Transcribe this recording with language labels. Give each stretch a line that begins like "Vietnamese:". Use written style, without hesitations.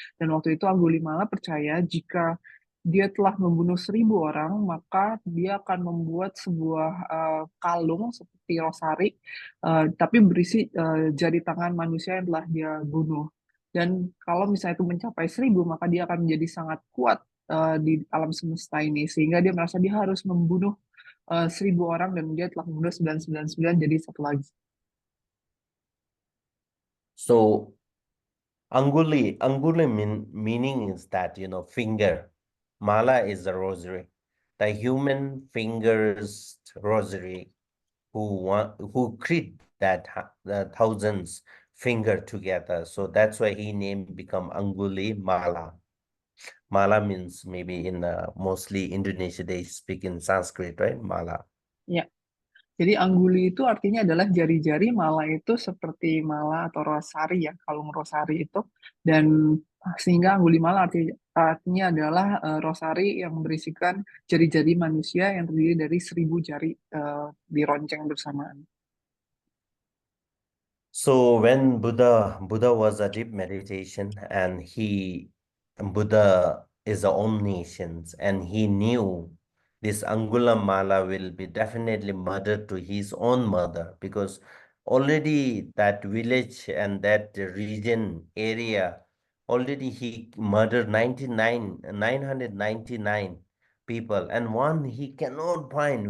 Indonesian: Dan waktu itu Angulimala percaya jika dia telah membunuh 1.000 orang, maka dia akan membuat sebuah kalung seperti rosari, tapi berisi jari tangan manusia yang telah dia bunuh. Dan kalau misalnya itu mencapai 1.000, maka dia akan menjadi sangat kuat di alam semesta ini, sehingga dia merasa dia harus membunuh 1.000 orang, dan dia telah membunuh 999, jadi satu lagi.
English: So Anguli meaning is that, finger. Mala is the rosary. The human fingers rosary who create that the thousands finger together. So that's why he name become Anguli Mala. Mala means, maybe in mostly Indonesia they speak in Sanskrit, right? Mala.
Indonesian: Ya, jadi angguli itu artinya adalah jari-jari, mala itu seperti mala atau rosari ya, kalung rosari itu. Dan sehingga angguli mala artinya adalah rosari yang berisikan jari-jari manusia yang terdiri dari 1.000 jari dironceng bersamaan.
English: So when Buddha was a deep meditation, and Buddha is the omniscience, and he knew this Angulamala will be definitely murdered to his own mother, because already that village and that region area, already he murdered 999 people, and one he cannot find.